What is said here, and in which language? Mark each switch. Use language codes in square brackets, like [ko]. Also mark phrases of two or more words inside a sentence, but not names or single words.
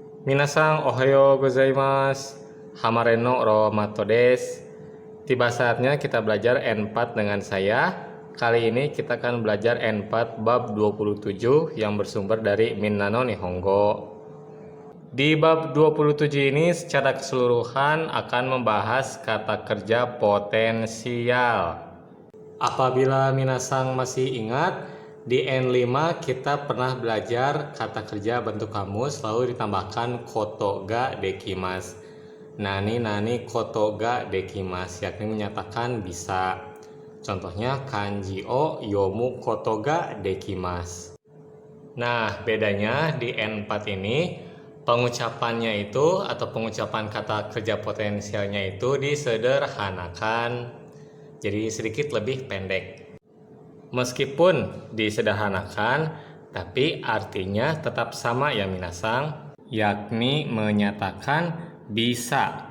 [ja] 皆さん おはようございます。 Hamareno romato です. [id] Tiba saatnya kita belajar N4 dengan saya. Kali ini kita akan belajar N4 bab 27 yang bersumber dari Minna no Nihongo. Di bab 27 ini secara keseluruhan akan membahas kata kerja potensial. Apabila minasang masih ingat, di N5 kita pernah belajar kata kerja bentuk kamus lalu ditambahkan [ja] ことができます. 何 ことができます, [id] yakni menyatakan bisa. Contohnya [ja] 漢字を読むことができます. [id] Nah, bedanya di N4 ini pengucapannya itu atau pengucapan kata kerja potensialnya itu disederhanakan, jadi sedikit lebih pendek. Meskipun disederhanakan, tapi artinya tetap sama ya minasang, yakni menyatakan bisa.